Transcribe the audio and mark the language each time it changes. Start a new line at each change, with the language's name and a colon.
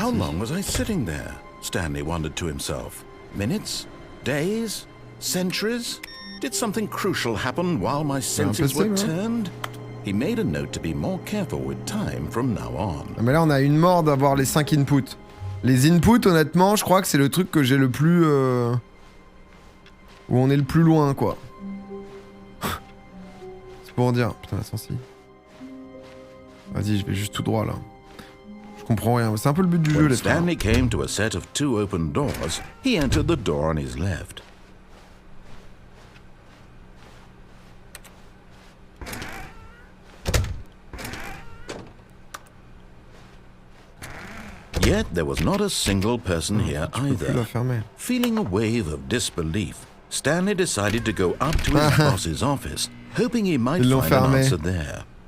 English: How long was I sitting there? Stanley wondered to himself. Minutes? Days? Centuries? Did something crucial happen while my senses were turned? He made a note to be more careful with time from now on.
French: Ah mais là on a une mort d'avoir les 5 inputs. Les inputs honnêtement je crois que c'est le truc que j'ai le plus... Où on est le plus loin quoi. C'est pour dire... Putain la sensi. Vas-y je vais juste tout droit là. Je comprends rien, c'est un peu le but du jeu les frères.
English: Stanley came to a set of 2 open doors. He entered the door on his left. Yet there was not a single person here either. Feeling a wave of disbelief, Stanley decided to go up to his boss's office, hoping he might find an answer there.